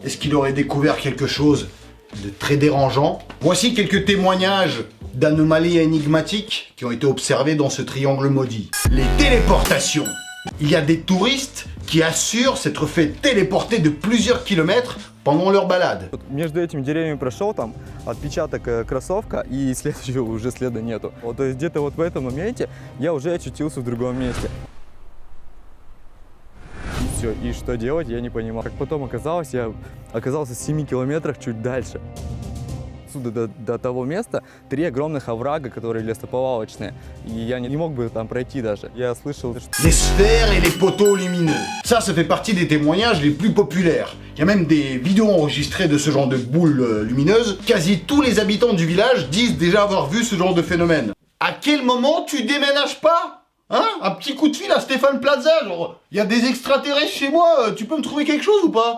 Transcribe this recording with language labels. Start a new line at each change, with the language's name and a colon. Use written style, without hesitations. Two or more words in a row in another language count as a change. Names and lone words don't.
French: Est-ce qu'il aurait découvert quelque chose de très dérangeant? Voici quelques témoignages d'anomalies énigmatiques qui ont été observées dans ce triangle maudit. Les téléportations. Il y a des touristes qui assurent s'être fait téléporter de plusieurs kilomètres pendant leur balade.
Russian: Между этими деревьями прошел там отпечаток кроссовка, и следующего уже следа нету. Вот, то есть где-то вот в этом моменте я уже очутился в другом месте. И все, и что делать, я не понимал. Как потом оказалось, я оказался в 7 километрах чуть дальше. Отсюда до того места 3 огромных оврага, которые лесоповалочные. И я не мог бы там пройти даже. Я слышал...
French: Les sphères et les poteaux lumineux. Ça fait partie des témoignages les plus populaires. Il y a même des vidéos enregistrées de ce genre de boules lumineuses. Quasi tous les habitants du village disent déjà avoir vu ce genre de phénomène. À quel moment tu déménages pas? Hein? Un petit coup de fil à Stéphane Plaza, genre, il y a des extraterrestres chez moi, tu peux me trouver quelque chose ou pas?